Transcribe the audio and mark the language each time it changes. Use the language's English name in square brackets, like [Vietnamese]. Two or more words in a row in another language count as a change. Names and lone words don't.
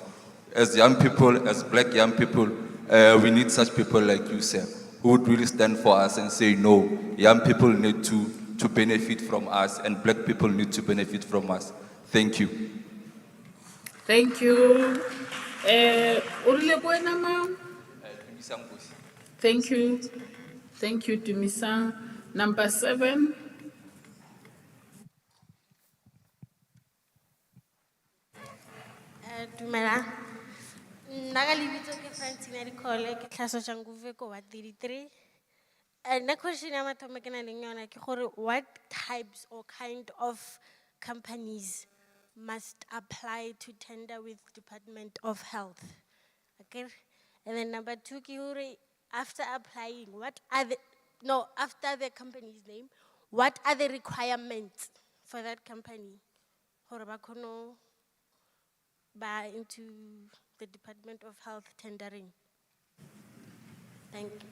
[English] As young people, as black young people, we need such people like you, sir, who would really stand for us and say, no, young people need to benefit from us and black people need to benefit from us. Thank you. Thank you. [Southern Sotho] Urile kwena [English] ma'am? Thank you. Thank you, [Zulu] Dumisang. [English] Number 7. [Southern Sotho] Dumela. Nna ka lebitso ke Francina Dikole, ke tlhaso Shanguve ko wa 33. [English] And the question [Southern Sotho] ya mathomo ke na leng yona ke gore [English] what types or kind of companies must apply to tender with Department of Health? Okay. And then number 2 [Southern Sotho] ke hore [English] after applying after the company's name, what are the requirements for that company? [Southern Sotho] Hore ba kgone ba [English] into the Department of Health tendering. Thank you.